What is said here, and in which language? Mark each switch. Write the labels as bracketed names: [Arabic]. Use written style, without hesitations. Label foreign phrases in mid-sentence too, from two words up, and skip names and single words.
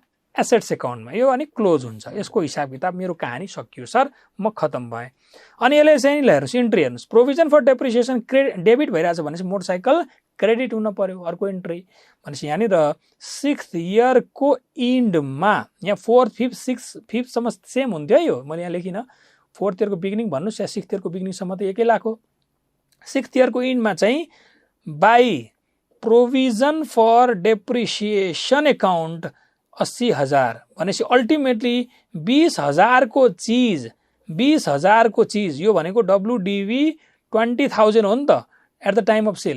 [Nepali] एसेट्स एकाउन्टमा। यो अनि क्लोज हुन्छ। यसको हिसाब किताब मेरो कहानी सकियो सर, म खत्म भएँ। अनि यसले चाहिँ हेर्नुहोस् इन्ट्री हेर्नुहोस्, [English] provision for depreciation debit [Nepali] भइरहेछ भनेपछि मोटरसाइकल क्रेडिट हुन पर्यो। अर्को इन्ट्री भनेपछि यहाँनिर 6th इयरको इन्डमा यहाँ 4th 5th 6th सम्म सेम हुन्थ्यो यो, मैले यहाँ लेखिनँ। 4th इयरको बिगिनिङ भन्नुहोस् या 6th इयरको बिगिनिङसम्म त एकै लाख हो। 6th इयरको इन्डमा चाहिँ [English] by provision for depreciation account [Nepali] 80,000 भनेपछि अल्टिमेटली 20,000 को चिज, 20,000 को चिज यो भनेको WDV 20,000 हो नि त [English] at the time of sale.